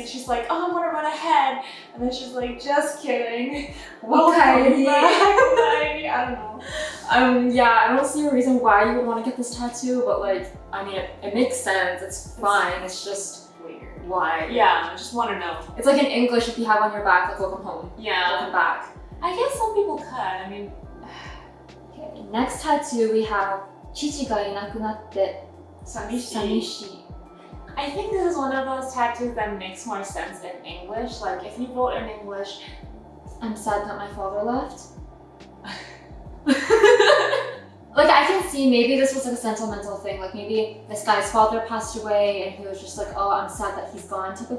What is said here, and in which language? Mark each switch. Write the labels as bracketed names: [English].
[English] So she's like, oh, I'm gonna run ahead, and then she's like, just kidding. Welcome back. I don't know. Yeah, I don't see a reason why you would want to get this tattoo, but like, I mean, it makes sense. It's fine. It's just weird. why? Yeah, I just want to know. It's like in English, if you have on your back, like welcome home. Yeah. Welcome back. I guess some people could. I mean. Okay, next tattoo we have [Japanese] 父がいなくなって寂しい. [English] I think this is one of those tattoos that makes more sense in English. Like if you wrote in English, I'm sad that my father left. Like I can see maybe this was like a sentimental thing. Like maybe this guy's father passed away and he was just like, oh, I'm sad that he's gone type of thing.